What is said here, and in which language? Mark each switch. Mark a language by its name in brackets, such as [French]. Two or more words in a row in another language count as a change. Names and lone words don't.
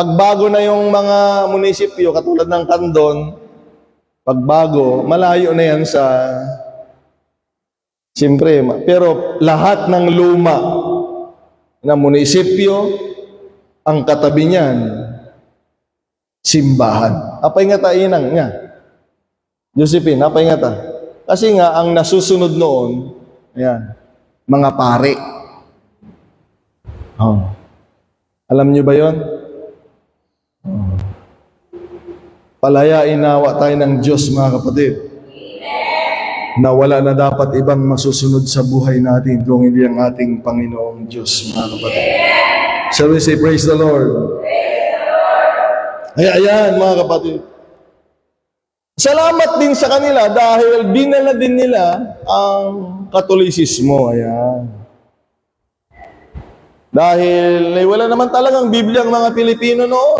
[Filipino] Pagbago na yung mga munisipyo, katulad ng Candon, pagbago, malayo na yan sa... Siyempre, pero lahat ng luma na munisipyo, ang katabi niyan, simbahan. [Iloko] Apay nga ta, inang niya. Josephine, apay nga ta. [Filipino] Kasi nga, ang nasusunod noon, ayan, mga pare. Alam niyo ba yon? Palayain nawa tayo ng Diyos, mga kapatid. Na wala na dapat ibang masusunod sa buhay natin kung hindi ang ating Panginoong Diyos, mga kapatid. [English] Shall we say, praise the Lord? [Filipino] Ayan, mga kapatid. Salamat din sa kanila dahil dinala din nila ang Katolisismo. Ayan. Dahil wala naman talagang Biblia ang mga Pilipino noon.